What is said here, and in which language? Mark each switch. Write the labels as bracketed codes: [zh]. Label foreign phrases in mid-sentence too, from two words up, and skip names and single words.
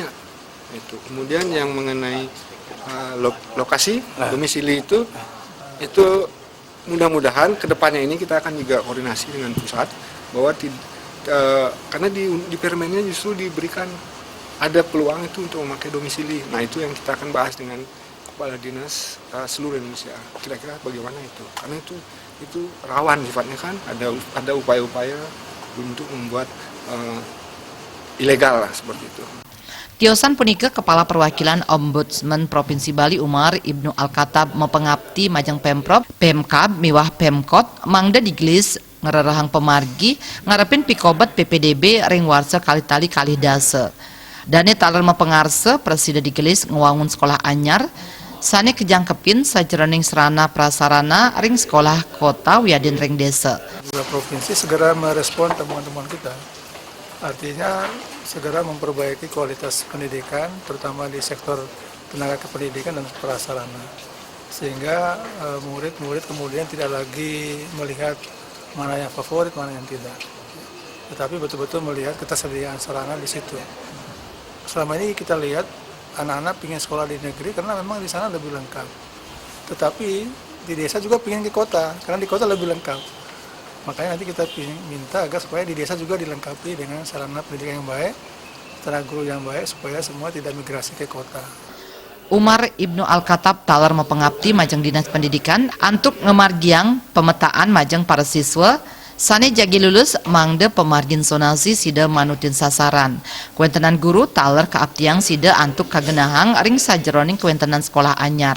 [id] Itu kemudian yang mengenai lokasi domisili itu mudah-mudahan kedepannya ini kita akan juga koordinasi dengan pusat bahwa karena di permennya justru diberikan ada peluang itu untuk memakai domisili. Nah itu yang kita akan bahas dengan Kepala Dinas seluruh Indonesia. Kira-kira bagaimana itu? Karena itu rawan sifatnya kan. Ada upaya-upaya untuk membuat ilegal lah seperti itu. [ban] Tiosan punike Kepala Perwakilan Ombudsman Provinsi Bali Umar Ibnu Alkatab mepengabdi majang Pemprov, Pemkab, miwah Pemkot, mangda digelis ngererahang pemargi ngarepin pikobat PPDB ring warsa kali-tali kali dase. Dane taler mepengarse presiden digelis ngewangun sekolah anyar sane kejangkepin sajroning serana prasarana ring sekolah kota wiadin ring desa. [id] Provinsi segera merespon temuan-temuan kita. Artinya segera memperbaiki kualitas pendidikan terutama di sektor tenaga kependidikan dan prasarana. Sehingga murid-murid kemudian tidak lagi melihat mana yang favorit, mana yang tidak. Tetapi betul-betul melihat ketersediaan sarana di situ. Selama ini kita lihat anak-anak ingin sekolah di negeri karena memang di sana lebih lengkap. Tetapi di desa juga ingin ke kota karena di kota lebih lengkap. Makanya nanti kita minta agar supaya di desa juga dilengkapi dengan sarana pendidikan yang baik, tenaga guru yang baik supaya semua tidak migrasi ke kota. [ban] Umar Ibnu Alkatab taler mepengabdi majang Dinas Pendidikan antuk ngemargiang pemetaan majang para siswa sane jagi lulus mangde pemargin zonasi sida manutin sasaran. Kuentenan guru taler keabtiang sida antuk kagenahang ring sajroning kuentenan sekolah anyar.